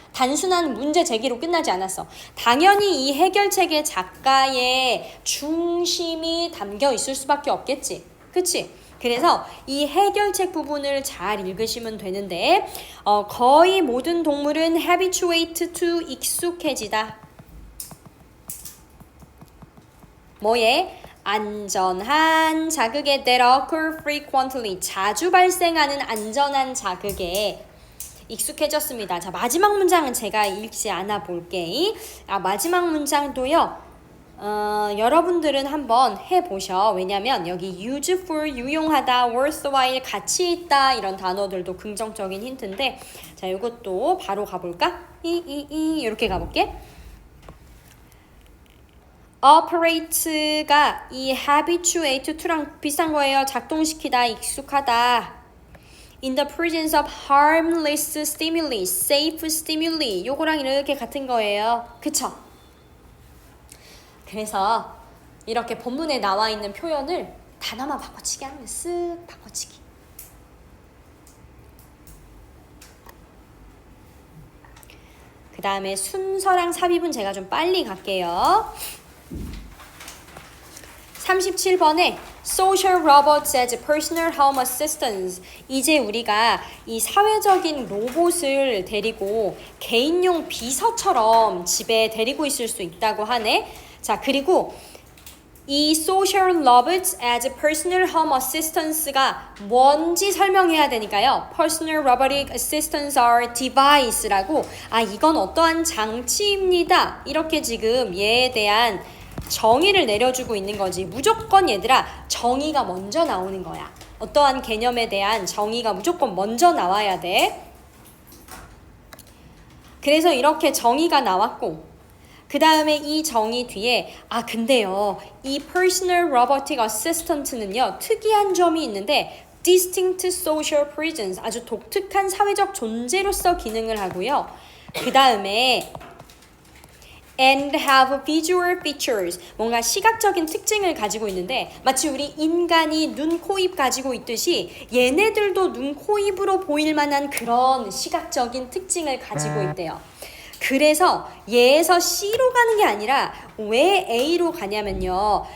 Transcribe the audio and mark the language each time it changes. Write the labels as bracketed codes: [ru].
[ko] 단순한 문제 제기로 끝나지 않았어. 당연히 이 해결책에 작가의 중심이 담겨 있을 수밖에 없겠지. 그치? 그래서 이 해결책 부분을 잘 읽으시면 되는데 거의 모든 동물은 [en] habituate to [ko] 익숙해지다. 뭐에? 안전한 자극에 [en] that occur frequently. [ko] 자주 발생하는 안전한 자극에 익숙해졌습니다. 자, 마지막 문장은 제가 읽지 않아 볼게. 마지막 문장도요. 여러분들은 한번 해보셔. 왜냐면 여기 useful, 유용하다, worthwhile, 가치 있다 이런 단어들도 긍정적인 힌트인데 자, 이것도 바로 가볼까? 이렇게 가볼게. operate가 이 [en] habituate to [ko] 랑 비슷한 거예요. 작동시키다, 익숙하다. [en] in the presence of harmless stimuli, safe stimuli. [ko] 요거랑 이렇게 같은 거예요. 그쵸? 그래서 이렇게 본문에 나와 있는 표현을 단어만 바꿔치기 하면 쓱 바꿔치기. 그 다음에 순서랑 삽입은 제가 좀 빨리 갈게요. 37번에 [en] Social Robots as Personal Home Assistants. [ko] 이제 우리가 이 사회적인 로봇을 데리고 개인용 비서처럼 집에 데리고 있을 수 있다고 하네. 자, 그리고 이 [en] Social Robots as Personal Home Assistants [ko] 가 뭔지 설명해야 되니까요. [en] Personal Robotic Assistants are device라고 [ko] 이건 어떠한 장치입니다. 이렇게 지금 얘에 대한 정의를 내려주고 있는 거지. 무조건 얘들아 정의가 먼저 나오는 거야. 어떠한 개념에 대한 정의가 무조건 먼저 나와야 돼. 그래서 이렇게 정의가 나왔고 그 다음에 이 정의 뒤에 근데요 이 Personal Robotic Assistant는요 특이한 점이 있는데 [en] Distinct Social Presence, [ko] 아주 독특한 사회적 존재로서 기능을 하고요. 그 다음에 [en] and have visual features. [ko] 뭔가 시각적인 특징을 가지고 있는데 마치 우리 인간이 눈, 코, 입 가지고 있듯이 얘네들도 눈, 코, 입으로 보일 만한 그런 시각적인 특징을 가지고 있대요. 그래서 얘에서 C로 가는 게 아니라 왜 A로 가냐면요.